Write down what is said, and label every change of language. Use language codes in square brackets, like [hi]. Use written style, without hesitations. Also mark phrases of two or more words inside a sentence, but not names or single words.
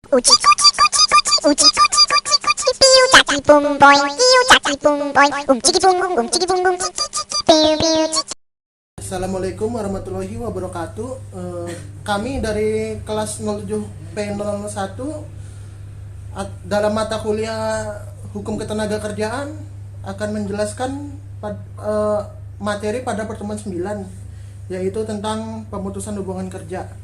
[ar] Uci kuci kuci kuci uci kuci kuci kuci piu caci pung boy piu caci pung boy ciki pung bung ciki ciki piu piu ciki. السلام عليكم ورحمة الله وبركاته. [id] Kami dari kelas 07P001 dalam mata kuliah Hukum Ketenagakerjaan akan menjelaskan materi pada pertemuan 9, yaitu tentang pemutusan hubungan kerja.